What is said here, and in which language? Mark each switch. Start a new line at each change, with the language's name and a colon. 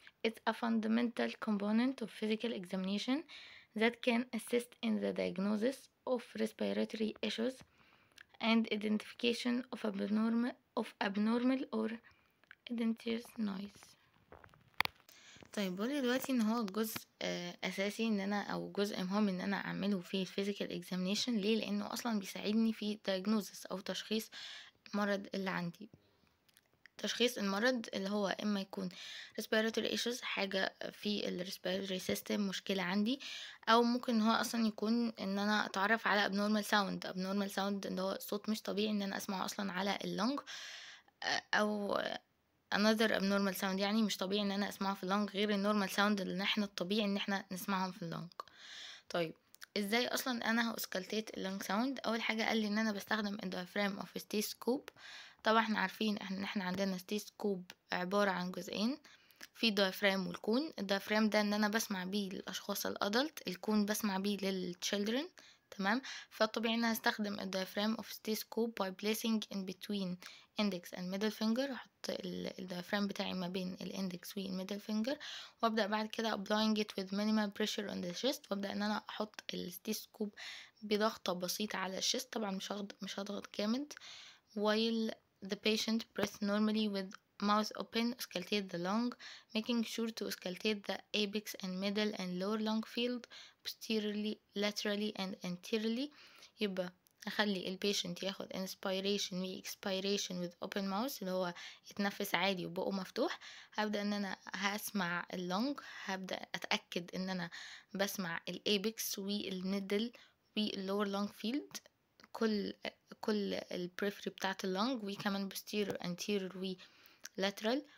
English: It's a fundamental component of physical examination that can assist in the diagnosis of respiratory issues and identification of abnormal or identious noise.
Arabic: طيب بقولي دلوقتي ان هو جزء اساسي ان انا او جزء مهم ان انا اعمله في الفيزيكال اكزامينيشن. ليه؟ لانه اصلا بيساعدني في diagnosis او تشخيص المرض اللي عندي. تشخيص المرض اللي هو اما يكون respiratory issues، حاجة في ال respiratory system مشكلة عندي، او ممكن هو اصلا يكون ان انا اتعرف على abnormal sound اللي هو صوت مش طبيعي ان انا اسمعه اصلا على اللنج، او another abnormal sound يعني مش طبيعي ان انا اسمعه في اللنج غير النورمال ساوند اللي احنا الطبيعي ان احنا نسمعهم في اللنج. طيب ازاي اصلا انا هاسكالتيت اللونج ساوند؟ اول حاجه قال لي ان انا بستخدم الدايفرام اوف ستيثوسكوب. طبعا احنا عارفين ان احنا عندنا ستيثوسكوب عباره عن جزئين، في دايفرام والكون. الدايفرام ده ان انا بسمع بيه للاشخاص الادلت، الكون بسمع بيه للتشيلدرن. تمام. فالطبيعي ان انا هستخدم الدايفرام اوف ستيثوسكوب
English: by placing in between index and middle finger.
Arabic: احط الدايفرام بتاعي ما بين الاندكس والميدل فينجر، وابدا بعد كده
English: applying it with minimal pressure on the chest،
Arabic: وابدا ان انا احط الستيثوسكوب بضغطه بسيطه على الشيست. طبعا مش هضغط جامد.
English: while the patient breathes normally with mouth open auscultate the lung, making sure to auscultate the apex and middle and lower lung field posteriorly, laterally and anteriorly.
Arabic: يبقى اخلي البيشنت ياخد inspiration و expiration
English: with open mouth
Arabic: اللي هو يتنفس عادي وبقه مفتوح. هبدأ ان انا هسمع اللونج، هبدأ اتأكد ان انا بسمع الابيكس والميدل واللور لونج فيلد، كل البريفري بتاعت اللونج، وكمان posterior anterior و lateral.